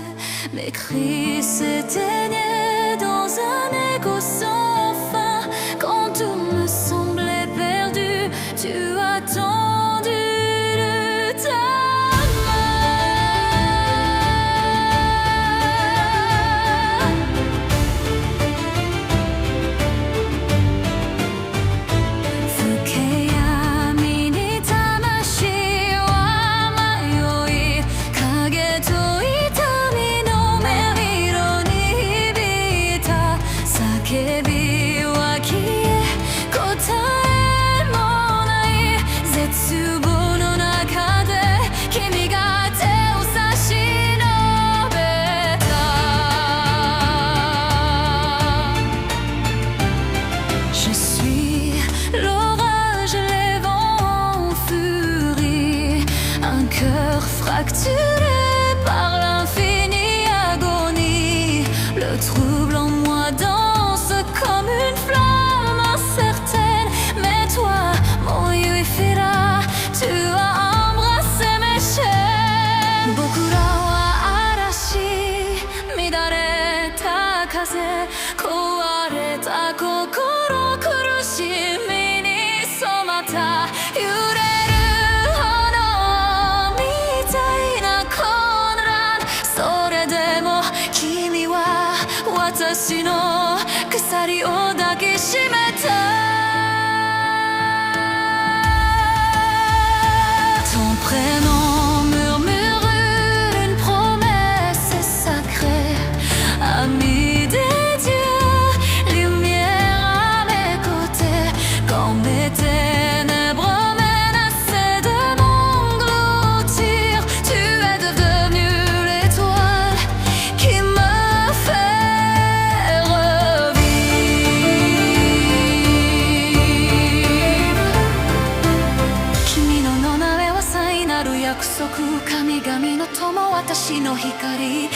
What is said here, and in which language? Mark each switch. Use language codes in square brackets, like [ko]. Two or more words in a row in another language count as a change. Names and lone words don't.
[fr] Mes cris s'éteignaient dans un écho sans fin. Quand tout me semblait perdu, tu as tendu ta main. [ja] 深闇に魂は迷い、影と痛みのメロに響いた。叫びは消え、答えもない絶望の中で君が手を差し伸べた。 [fr] Je suis l'orage, les vents en furie, un cœur fracturé par l'infinie agonie. Le trouble en moi danse comme une flamme incertaine. Mais toi, mon Yuifira, tu as embrassé mes chaînes. [ja] 僕らは嵐、乱れた風、壊れた心、苦しみに染まった。揺れる炎みたいな混乱。それでも君は私の鎖を抱きしめた。 [fr] Ton prénom murmure une promesse sacrée, ami des dieux, lumière à mes côtés. Quand mes ténèbres menaçaient de m'engloutir, tu es devenu l'étoile qui me fait revivre. [ja] 君の名前は聖なる約束、神々の友、私の光。